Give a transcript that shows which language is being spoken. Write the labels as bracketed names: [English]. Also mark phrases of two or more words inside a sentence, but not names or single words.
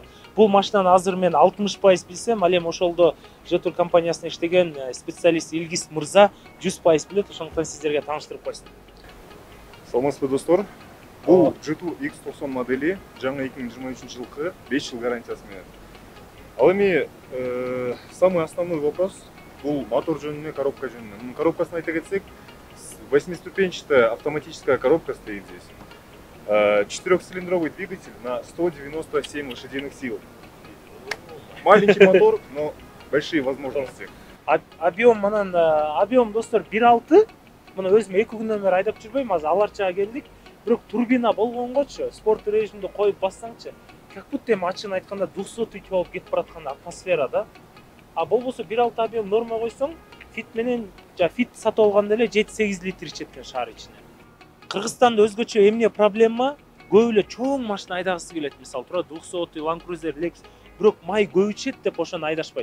[Kyrgyz] Бул машинаны азыр мен 60% билсем, ал эми ошолдо Жетор компаниясында иштеген специалист Илгиз Мырза 100% билет. Ошондуктан сиздерге тааныштырып койсун. Саламатсызбы достор. Бул Жетор X90 модели жаңы 2023 жылкы 5 жыл гарантиясы менен. Ал эми [Russian] самый основной вопрос [Kyrgyz] бул мотор жөнүнө, коробка жөнүнө. Коробкасын айта кетсек, [Russian] 8-ступенчатая автоматическая коробка стоит здесь. 4-цилиндровый двигатель на 197 лошадиных сил. Маленький мотор, но большие возможности. [Kyrgyz] Объем достор 1.6. Мына өзүм 2 күндөн бери айдап жүрбөйм, азыр аларчага келдик. Бирок турбина болгонгочу, спорт режимде коюп бассаңчы, [Russian] как будто [Kyrgyz] эми ачыгын айтканда 200 болуп кетип бараткан атмосфера да. А болбосо 1.6 объем норма койсоң, фит менен фит сатып алганда эле 7-8 литр ичет экен шаар ичине. Кыргызстанда өзгөчө эмне проблема? Көп эле чоң машина айдагысы келет, мисалы тура 200, Land Cruiser, Lexus, бирок май көп ичет деп ошону айдашпайт.